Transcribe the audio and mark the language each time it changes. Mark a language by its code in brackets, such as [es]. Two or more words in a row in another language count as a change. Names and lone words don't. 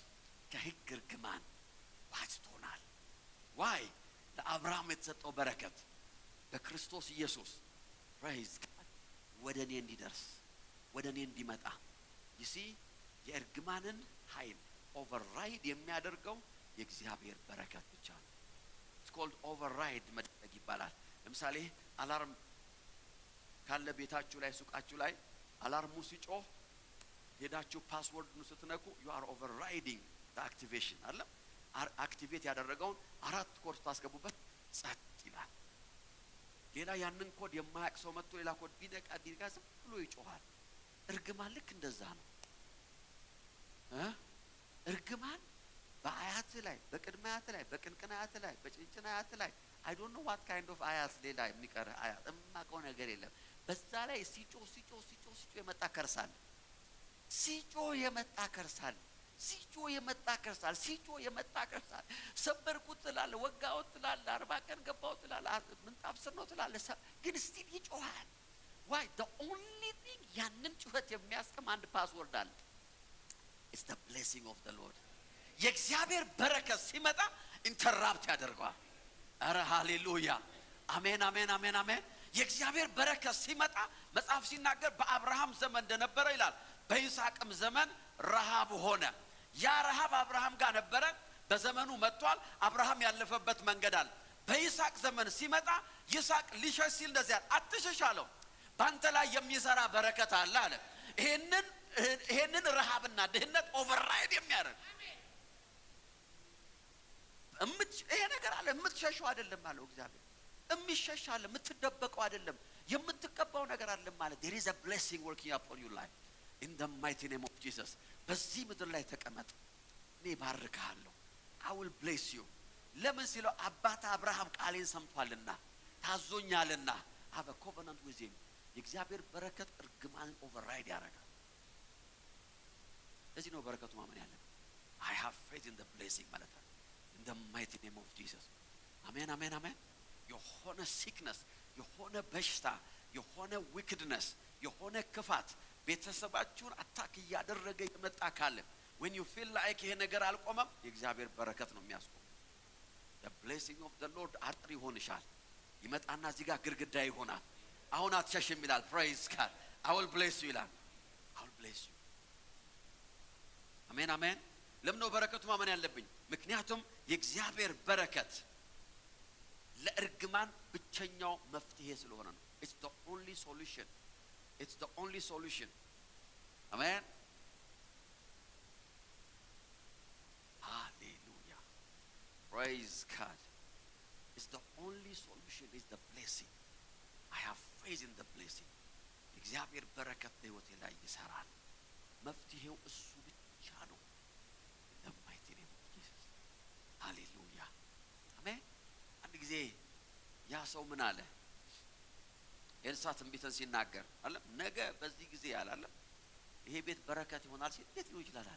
[am] ከሕግ እርግማን ዋጅቶናል why ለአብርሃም የተሰጠው በረከት በክርስቶስ ኢየሱስ ፕሬዝ ወደኔ እንዲደርስ ወደኔ እንዲመጣ ይሲ የእርግማንን ኃይል ኦቨርራይድ የሚያደርገው የእግዚአብሔር በረከት ብቻ ነው። [en] it's called [am] ኦቨርራይድ መደረግ ይባላል። ለምሳሌ አላርም ካለ ቤታችሁ ላይ ሱቃችሁ ላይ አላርሙ ሲጮህ ሄዳችሁ ፓስወርዱን ስትነኩ [en] you are overriding the activation [am] አለ አክቲቬት ያደረገውን 4 ኮድ ታስገቡበት ጸጥ ይላል። ሌላ ያንን ኮድ የማያውቅ ሰው መጥቶ ሌላ ኮድ ቢነቃ ዝም ብሎ ይጮሃል። እርግማን ልክ እንደዛ ነው። እርግማን በአያት ላይ በቅድመ አያት ላይ በቅንቅን አያት ላይ በጭንጭን አያት ላይ [en] I don't know what kind of [am] አያት ሌላ የሚቀር አያት እማቀው ነገር የለም። በዛ ላይ ሲጮህ የመጣ ከርሳል ሲጮህ የመጣ ከርሳል ሰበርኩት ትላለህ፣ ወጋሁት ትላለህ፣ 40 ቀን ገባሁት ትላለህ፣ ምንጣፍ ስር ነው ትላለህ፣ ግን ስቲል ይጮሃል። [en] why the only thing [am] ያንን ጩኸት የሚያስቀም አንድ ፓስወርድ አለ። [en] it's the blessing of the Lord። [am] የእግዚአብሔር በረከት ሲመጣ ኢንተራፕት ያደርገዋል። አረ ሃሌሉያ አሜን አሜን አሜን አሜን። የእግዚአብሔር በረከት ሲመጣ መጽሐፍ ሲናገር በአብርሃም ዘመን እንደነበረ ይላል በይስሐቅም ዘመን ረሃብ ሆነ። ያ ረሃብ አብርሃም ጋር ነበረ፣ በዘመኑ መጥቷል። አብርሃም ያለፈበት መንገድ አለ። በይስሐቅ ዘመን ሲመጣ ይስሐቅ ሊሸሽ ሲል እንደዚህ አለ፣ አትሸሽ አለው፣ ባንተ ላይ የሚሰራ በረከት አለ አለ። ይሄንን ረሃብና ድህነት ኦቨርራይድ የሚያደርግ ይሄ ነገር አለ። የምትሸሸው አይደለም አለው እግዚአብሔር። የሚሸሽ አለ፣ የምትደበቀው አይደለም፣ የምትቀባው ነገር አለ ማለት [en] there is a blessing working upon your life in the mighty name of Jesus። [am] በዚህ ምድር ላይ ተቀመጥ፣ እኔ ባርካለሁ። [en] I will bless you። [am] ለምን ሲለው አባት አብርሃም ቃሌን ሰምቷልና ታዞኛልና [en] have a covenant with him። [am] የእግዚአብሔር በረከት እርግማንን ኦቨርራይድ ያደርጋል። ለዚህ ነው በረከቱ ማመን ያለብን። [en] I have faith in the blessing [am] ማለት ነው [en] in the mighty name of Jesus። [am] አሜን አሜን አሜን። የሆነ ሲክነስ የሆነ በሽታ የሆነ ዊክድነስ የሆነ ክፋት ቤተሰባችሁን አታክ ያደረገ የመጣ ካለ [en] when you feel like [am] ይሄ ነገር አልቆመም የእግዚአብሔር በረከት ነው የሚያስቆም። [en] the blessing of the Lord [am] አጥር ይሆንሻል። ይመጣና እዚህ ጋር ግርግዳ ይሆናል። አሁን አትሸሽም ይላል። [en] praise God I will bless you [am] ይላል። [en] I will bless you። [am] አሜን አሜን። ለምን ነው በረከቱ ማመን ያለብኝ? ምክንያቱም የእግዚአብሔር በረከት ለእርግማን ብቸኛው መፍትሄ ስለሆነ ነው። [en] it's the only solution። it's the only solution። [am] አሜን ሃሌሉያ [en] praise God። it's the only solution is the blessing። I have faith in the blessing። [am] እግዚአብሔር በረከት በሕይወቴ ላይ ይሰራል። መፍትሄው እሱ ብቻ ነው። [en] the mighty name of Jesus። [am] ሃሌሉያ አሜን። አንድ ጊዜ ያ ሰው ምን አለ? ኤልሳ ትንቢትን ሲናገር አለ ነገ በዚህ ጊዜ ያላለ ይሄ ቤት በረከት ይሆናል ሲል እንዴት ሊሆን ይችላል?